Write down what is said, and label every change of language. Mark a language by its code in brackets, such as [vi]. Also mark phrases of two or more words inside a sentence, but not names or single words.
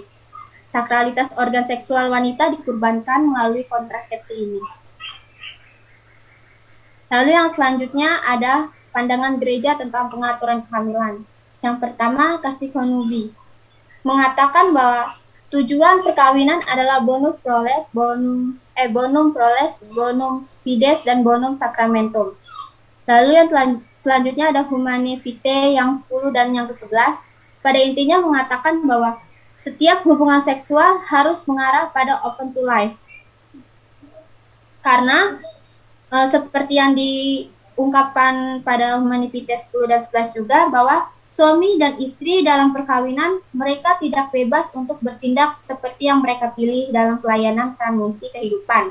[id] Sakralitas organ seksual wanita dikorbankan melalui kontrasepsi ini. Lalu yang selanjutnya ada pandangan gereja tentang pengaturan kehamilan. Yang pertama, Castiglione mengatakan bahwa tujuan perkawinan adalah [la] bonum proles, bonum fides, [id] dan [la] bonum sacramentum. [id] Lalu yang selanjutnya ada Humanae Vitae yang 10 dan yang ke-11. Pada intinya mengatakan bahwa setiap hubungan seksual harus mengarah pada [en] open to life. [id] Karena seperti yang diungkapkan pada Humanae Vitae 10 dan 11 juga, bahwa suami dan istri dalam perkawinan, mereka tidak bebas untuk bertindak seperti yang mereka pilih dalam pelayanan transmisi kehidupan.